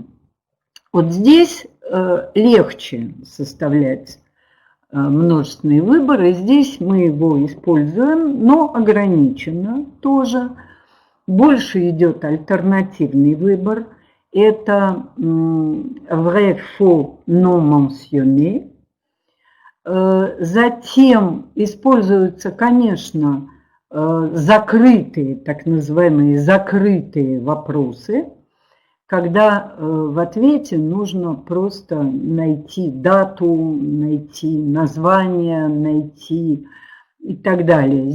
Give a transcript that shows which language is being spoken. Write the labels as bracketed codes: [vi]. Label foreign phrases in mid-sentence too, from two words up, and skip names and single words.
[ru] Вот здесь легче составлять множественный выбор, и здесь мы его используем, но ограниченно тоже. Больше идет альтернативный выбор. [fr] Это vrai, faux, non mentionné. [ru] Затем используются, конечно, закрытые, так называемые закрытые вопросы, когда в ответе нужно просто найти дату, найти название, найти и так далее.